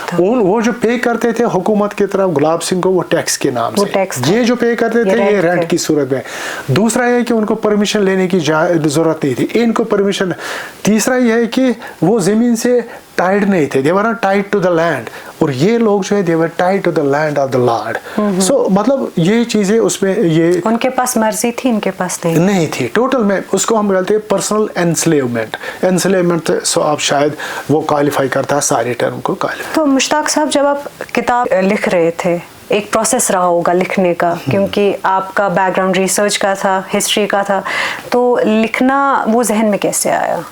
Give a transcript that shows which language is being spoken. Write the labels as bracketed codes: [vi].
[ur] وہ جو پے کرتے تھے حکومت کی طرف گلاب سنگھ کو، وہ ٹیکس کے نام سے، یہ جو پے کرتے تھے یہ رینٹ کی صورت میں. دوسرا یہ کہ ان کو پرمیشن لینے کی ضرورت نہیں تھی، ان کو پرمیشن. تیسرا یہ ہے کہ وہ زمین سے ٹائڈ نہیں تھے، [en] they were not tied to the land. [ur] اور یہ لوگ جو ہے [en] they were tied to the land of the Lord. [ur] So مطلب یہ چیزیں اس میں، یہ ان کے پاس مرضی تھی، ان کے پاس نہیں تھی. ٹوٹل میں اس کو ہم بولتے ہیں پرسنل انسلیومنٹ. سو آپ شاید وہ کوالیفائی کرتا ہے سارے ٹرم کو کوالیفائی. تو مشتاق صاحب، جب آپ کتاب لکھ رہے تھے، ایک پروسیس رہا ہوگا لکھنے کا، کیونکہ آپ کا بیک گراؤنڈ ریسرچ کا تھا، ہسٹری کا تھا، تو لکھنا وہ ذہن میں کیسے آیا؟